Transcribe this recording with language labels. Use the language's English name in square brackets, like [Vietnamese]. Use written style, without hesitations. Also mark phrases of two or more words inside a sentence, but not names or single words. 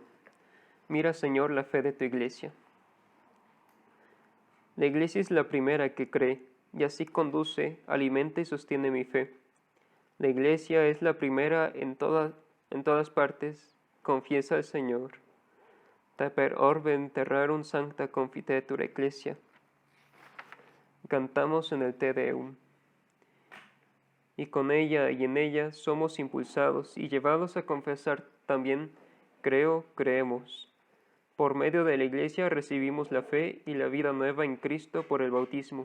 [Spanish] Mira, Señor, la fe de tu Iglesia. La Iglesia es la primera que cree, y así conduce, alimenta y sostiene mi fe. La Iglesia es la primera en todas partes, confiesa al Señor. [Latin] Per orben terrarum sancta confitetur ecclesia. [Spanish] Cantamos en el Te Deum. Y con ella y en ella somos impulsados y llevados a confesar también, creo, creemos. Por medio de la Iglesia recibimos la fe y la vida nueva en Cristo por el bautismo.